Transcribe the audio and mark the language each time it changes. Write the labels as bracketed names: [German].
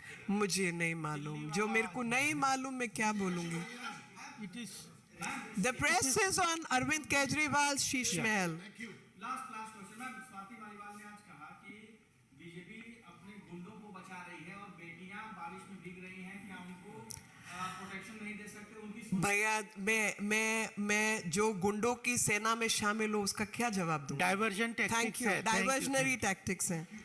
[Hindi] मुझे नहीं मालूम, जो मेरे को नहीं मालूम मैं क्या बोलूंगी। [English] The press is on Arvind Kejriwal's Sheesh Mahal. Last question, ma'am. [Hindi] Swati Maliwal ने आज कहा कि बीजेपी अपने गुंडों को बचा रही है और बेटियां बारिश में भीग रही हैं, क्या उनको प्रोटेक्शन नहीं दे सकते? उनकी भैया मैं जो गुंडों की सेना में शामिल हूँ उसका क्या जवाब दूँ? [English] Diversion thank you. Diversionary tactics [Hindi] हैं।